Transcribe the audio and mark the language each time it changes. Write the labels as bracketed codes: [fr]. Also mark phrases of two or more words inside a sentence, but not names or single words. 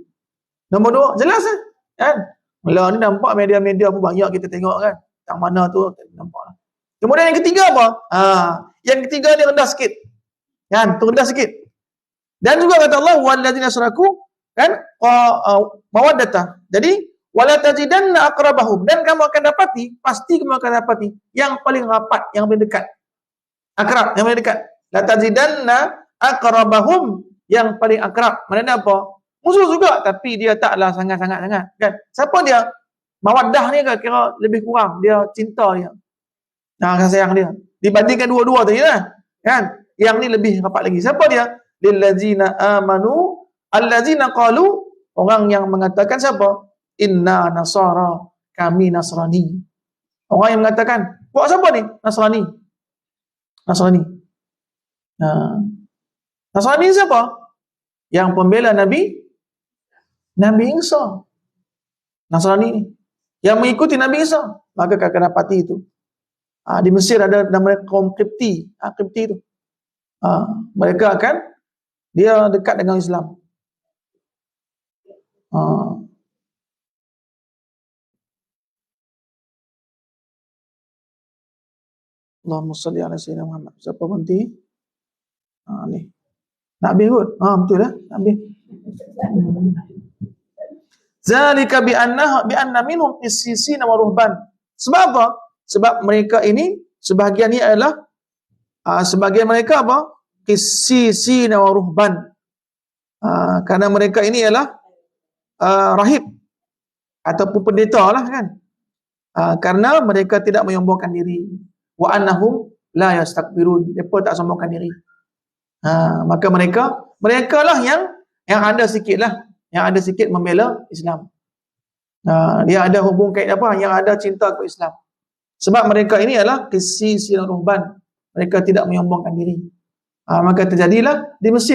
[ms] Nombor 2, jelas kan? Mula ni nampak media-media pun banyak kita tengok kan, yang mana tu, nampak lah. Kemudian yang ketiga apa? Yang ketiga dia rendah sikit. Kan? Tu rendah sikit. Dan juga kata Allah, [ar] والذين أشركوا, [ms] kan? Mawaddatah. Jadi, [ar] ولتجدن أقربهم, [ms] dan kamu akan dapati, pasti kamu akan dapati yang paling rapat, yang paling dekat. Akrab, yang paling dekat. [ar] لتجدن أقربهم, [ms] yang paling akrab. Maknanya apa? Musuh juga, tapi dia taklah sangat-sangat kan. Siapa dia? Mawaddah ni kira lebih kurang, dia cinta dia. Kasih sayang dia. Dibandingkan dua-dua tadi lah. Kan? Yang ni lebih rapat lagi. Siapa dia? [ar] للذين آمنوا الذين قالوا, [ms] orang yang mengatakan siapa? [ar] إنا نصارى, [ms] kami Nasrani. Orang yang mengatakan, buat siapa ni? Nasrani. Nasrani siapa? Yang pembela Nabi Isa. Nasrani ni. Yang mengikuti Nabi Isa. Maka akan dapati itu. Di Mesir ada nama kaum Qibti. Qibti itu. Mereka akan, dia dekat dengan Islam. [ar] اللهم صل على سيدنا محمد. [ms] Siapa berhenti? Ni. Nak habis kot? Betul lah. Nak habis. [ar] ذلك بأن منهم قسيسين ورهبانا. [ms] Sebab apa? Sebab mereka ini, sebahagian ni adalah sebahagian mereka apa? [ar] قسيسين ورهبانا. [ms] Karena mereka ini adalah rahib ataupun pendeta lah kan. Karena mereka tidak menyombongkan diri. [ar] وأنهم لا يستكبرون. [ms] Mereka tak sombongkan diri. Maka mereka lah yang ada sikit lah, yang ada sikit membela Islam. Dia ada hubung kait apa? Yang ada cinta ke Islam. Sebab mereka ini adalah [ar] قسيسين رهبانا. [ms] Mereka tidak menyombongkan diri. Maka terjadilah di Mesir.